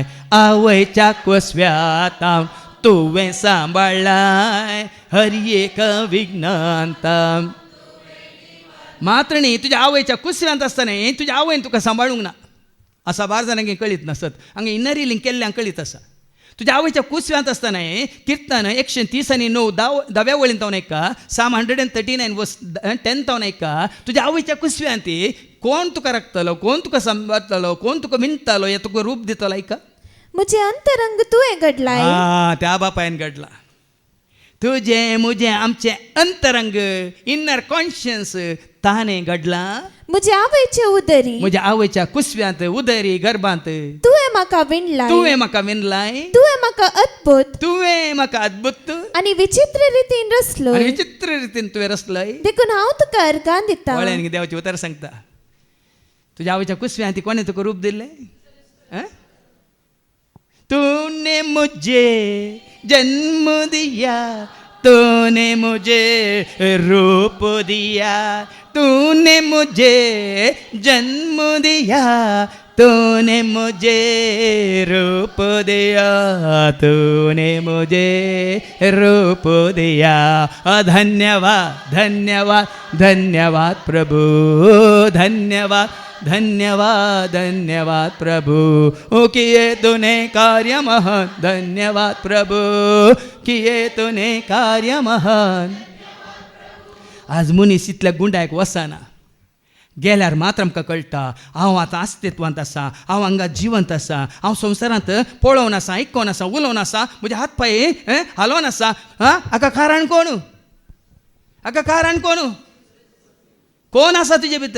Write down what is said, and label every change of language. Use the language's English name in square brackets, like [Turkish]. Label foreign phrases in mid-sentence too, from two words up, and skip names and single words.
[Konkani] आवयच्या कोसव्यातावन तुवें सांबाळलाय हर एका विघ्नांताव. मात्र न्ही तुज्या आवयच्या कुसव्यांत आसतना तुज्या आवयन तुका सांबाळूंक ना. असा बार जाणांक कळीत नसत. हांगा [English] inner healing [Konkani] केल्ल्यांक कळीत आसा. तुज्या आवयच्या कुसव्यांत आसतना किर्तन 130:9 10व्या वळीन तावन ऐका. Psalm 139 verse 10 तावन ऐका. तुज्या आवयच्या कुसव्यांत कोण तुका राखतलो कोण तुका सांबाळटलो कोण तुका विणटलो हे तुका रूप दितलो. ऐका म्हजे अंतरंग तुवें घडलाय. त्या बापायन घडला. [Hindi] तुझे मुझे [Konkani] आमचे अंतरंग [English] inner conscience [Konkani] ताने घडला. म्हजे आवयचे उदरी म्हज्या आवयच्या कुसव्यांत उदरी गर्भांत तुवें म्हाका विणलाय. तुवें म्हाका विणलाय. तुवें म्हाका अद्भुत तुवें म्हाका अद्भुत आनी विचित्र रितीन रचलो. विचित्र रितीन तुवें रचलय. देखून हांव तुका अर्गां दिता. वळ्यान देवाची उतर सांगता. तुज्या आवयच्या कुसव्यांत कोणें तुका रूप दिलें. [Hindi] तूने मुझे जन्म दिया तूने मुझे रूप दिया तूने मुझे जन्म दिया तूने मुझे रूप दिया, तूने मुझे रूप दिया. धन्यवाद धन्यवाद धन्यवाद प्रभु, धन्यवाद धन्यवाद धन्यवाद प्रभु. किए तूने कार्य महान, धन्यवाद प्रभु, किए तूने कार्य महान. [Konkani] आज मनीस इतल्या गुंडायक वसना, गेल्यार मात्र आमकां कळटा हांव आतां अस्तित्वांत आसा, हांव हांगा जिवंत आसा, हांव संवसारांत पळोवन आसा, आयकोन आसा, उलोवन आसा, म्हजे हात पांय हालोवन आसा. हाका कारण कोण? हाका कारण कोण? कोण आसा तुजे भितर?